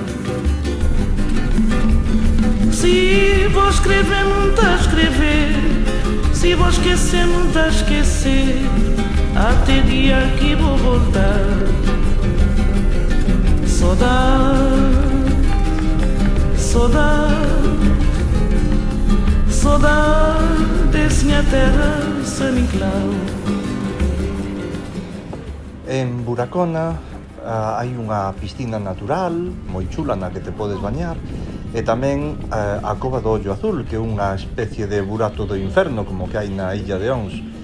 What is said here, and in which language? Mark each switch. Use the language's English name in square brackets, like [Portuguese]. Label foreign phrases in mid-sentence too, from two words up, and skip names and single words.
[Portuguese] Se vou escrever, muito a escrever, se vou esquecer, muito a esquecer, até dia que vou voltar. Saudade, saudade, saudade desse minha terra, San Inclau. [Galician] En Buracona hai unha piscina natural moi chula na que te podes bañar e tamén a Cova do Ollo Azul, que é unha especie de burato do inferno como que hai na Illa de Ons.